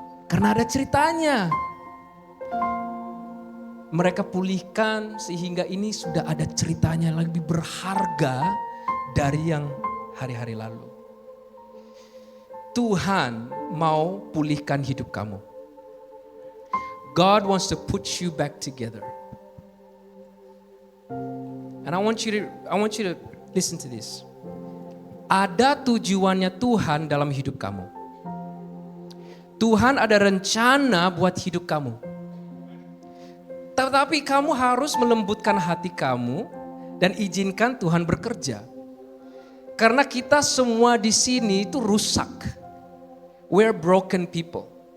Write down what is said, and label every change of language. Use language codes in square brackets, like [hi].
[id] Karena ada ceritanya. Mereka pulihkan sehingga ini sudah ada ceritanya lebih berharga dari yang hari-hari lalu. Tuhan mau pulihkan hidup kamu. [en] God wants to put you back together. And I want you to listen to this. [id] Ada tujuannya Tuhan dalam hidup kamu. Tuhan ada rencana buat hidup kamu. Tetapi kamu harus melembutkan hati kamu dan izinkan Tuhan bekerja. Karena kita semua di sini itu rusak. [en] We're broken people.